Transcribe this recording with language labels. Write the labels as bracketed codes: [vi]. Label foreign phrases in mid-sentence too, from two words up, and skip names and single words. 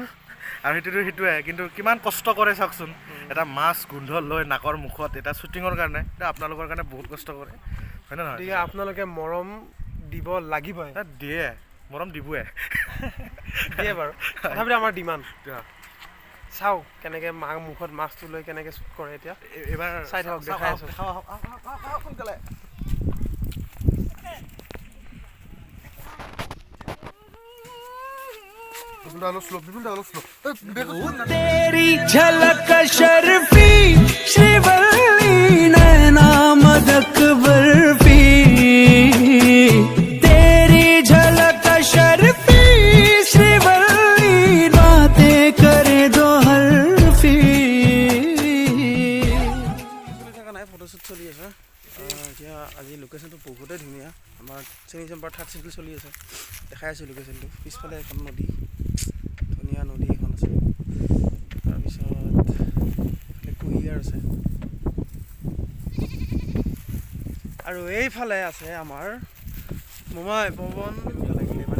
[as] আৰু সেইটোৱে কিন্তু কিমান কষ্ট কৰে চাওকচোন এটা মাছ গোন্ধ লৈ নাকৰ মুখত এটা শ্বুটিঙৰ কাৰণে এটা আপোনালোকৰ কাৰণে বহুত কষ্ট কৰে হয় নে নহয় গতিকে আপোনালোকে মৰম দিব লাগিবই দিয়ে মৰম দিবই দিয়ে বাৰু তথাপিতো আমাৰ ডিমাণ্ড চাওঁ কেনেকৈ মুখত মাছটো লৈ কেনেকৈ শ্বুট কৰে এতিয়া এইবাৰ চাই থাকক দেখাই আছোঁ সোনকালে [hi] तेरी झलक शर्फी श्रीवल्ली नैना मदक बर्फी तेरी झलक शर्फी श्रीवल्ली बातें करे दो हरफी [as] ফটোশ্বুট চলি আছে এতিয়া আজি লোকেশ্যনটো বহুতেই ধুনীয়া আমাৰ চেনি চেম্পাৰ 3rd চিটি চলি আছে দেখাই আছোঁ লোকেশ্যনটো পিছফালে এখন নদী ধুনীয়া নদী এখন আছে তাৰপিছত এইফালে কুঁহিয়াৰ আছে আৰু এইফালে আছে আমাৰ মোমাই পৱন লাগিলে মানে